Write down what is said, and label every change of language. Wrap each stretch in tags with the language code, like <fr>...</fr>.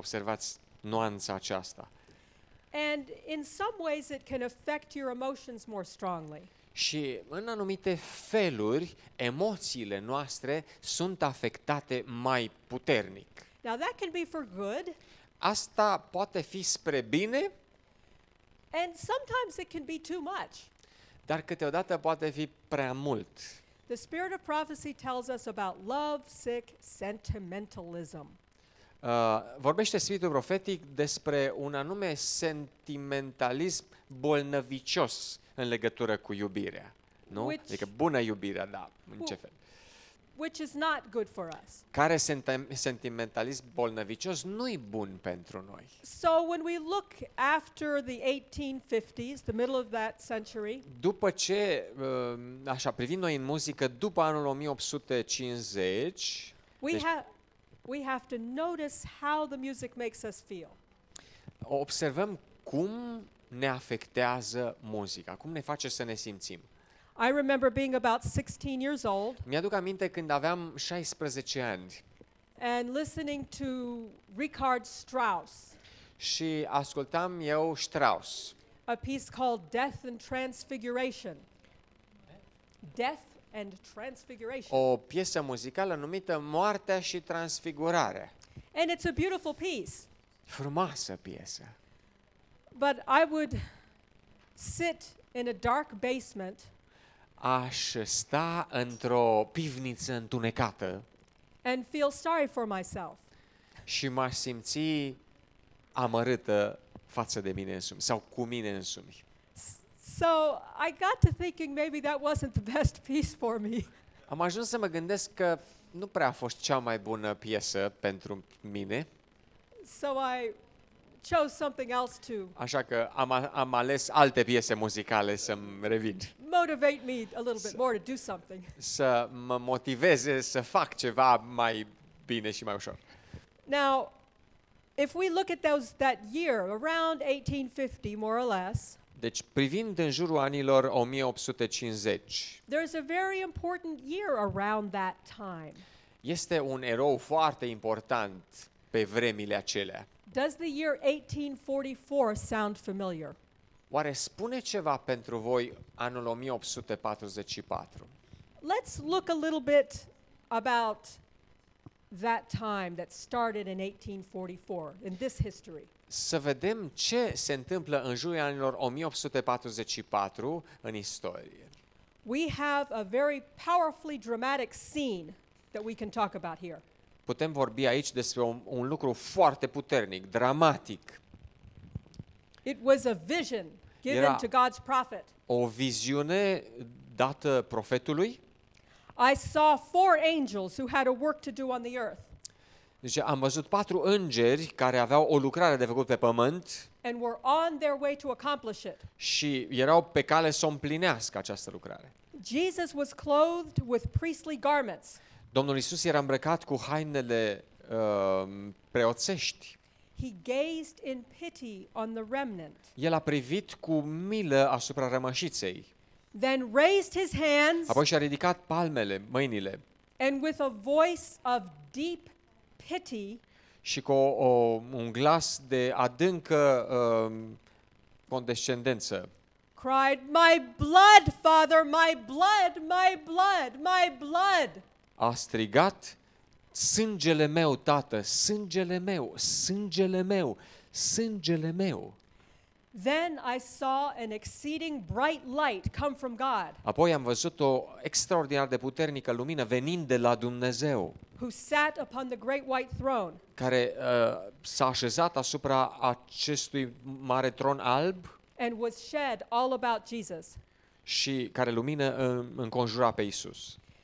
<ro>Observați nuanța aceasta.</ro> <en>And in some ways it can affect your emotions more strongly.</en> <ro>Și în anumite feluri, emoțiile noastre sunt afectate mai puternic.</ro> <en>Now that can be for good.</en> <ro>Asta poate fi spre bine,</ro> <en>and sometimes it can be too much.</en> <ro>Dar câteodată poate fi prea mult.</ro> <en>The spirit of prophecy tells us about love, sick, sentimentalism.</en> <ro>Vorbește Spiritul Profetic despre un anume sentimentalism bolnăvicios în legătură cu iubirea. Nu? Adică bună iubirea, da, în ce fel?</ro> <en>which is not good for us.</en> <ro>Care sentimentalism bolnăvicios nu-i bun pentru noi.</ro> <en>So when we look after the 1850s, the middle of that century,</en> <ro>După ce, așa, privind noi în muzică, după anul 1850, deci-</ro> <en>we have to notice how the music makes us feel.</en> <ro>observăm cum ne afectează muzica, cum ne face să ne simțim.</ro> <en>I remember being about 16 years old</en> <ro>Mi-aduc aminte când aveam 16 ani</ro> <en>and listening to Richard Strauss,</en> <ro>și ascultam eu Strauss,</ro> <en>a piece called Death and Transfiguration. Death and Transfiguration.</en> <ro>o piesă muzicală numită Moartea și Transfigurarea.</ro> <en>And it's a beautiful piece.</en> <ro>Frumoasă piesă.</ro> <en>But I would sit in a dark basement</en> <ro>Aș sta într-o pivniță întunecată</ro> <en>and feel sorry for myself.</en> <ro>și m-aș simți amărâtă față de mine însumi sau cu mine însumi.</ro> <en>So I got to thinking maybe that wasn't the best piece for me.</en> <ro>Am ajuns să mă gândesc că nu prea a fost cea mai bună piesă pentru mine,</ro> <en>So I chose something else to</en> <ro>așa că am ales alte piese muzicale să-mi revin,</ro> <en>motivate me a little bit more to do something.</en> <ro>să mă motiveze să fac ceva mai bine și mai ușor.</ro> <en>Now, if we look at that year, around 1850 more or less,</en> <ro>Deci, privind în jurul anilor 1850,</ro> <en>there's a very important year around that time.</en> <ro>este un erou foarte important pe vremile acelea.</ro> <en>Does the year 1844 sound familiar?</en> <ro>Oare spune ceva pentru voi anul 1844?</ro> <en>Let's look a little bit about that time that started in 1844 in this history.</en> <ro>Să vedem ce se întâmplă în jurul anilor 1844 în istorie.</ro> <en>We have a very powerfully dramatic scene that we can talk about here.</en> <ro>Putem vorbi aici despre un lucru foarte puternic, dramatic.</ro> <en>It was a vision given</en> <ro>Era-</ro> <en>to God's prophet.</en> <ro>O viziune dată profetului.</ro> <en>I saw 4 angels who had a work to do on the earth,</en> <ro>Deci am văzut 4 îngeri care aveau o lucrare de făcut pe pământ</ro> <en>and were on their way to accomplish it.</en> <ro>și erau pe cale să o împlinească această lucrare.</ro> <en>Jesus was clothed with priestly garments.</en> <ro>Domnul Isus era îmbrăcat cu hainele preoțești.</ro> <en>He gazed in pity on the remnant,</en> <ro>El a privit cu milă asupra rămășiței.</ro> <en>then raised his hands,</en> <ro>Apoi și-a ridicat palmele, mâinile</ro> <en>and with a voice of deep pity,</en> <ro>și cu un glas de adâncă condescendență</ro> <en>cried, "My blood, Father, my blood, my blood, my blood."</en> <ro>a strigat: sângele meu, Tată, sângele meu, sângele meu, sângele meu.</ro> <en>Then I saw an exceeding bright light come from God,</en> <ro>Apoi am văzut o extraordinar de puternică lumină venind de la Dumnezeu,</ro> <en>who sat upon the great white throne.</en> <ro>care s-a așezat asupra acestui mare tron alb</ro> <en>And was shed all about Jesus.</en> <ro>și care lumină înconjura pe Isus.</ro>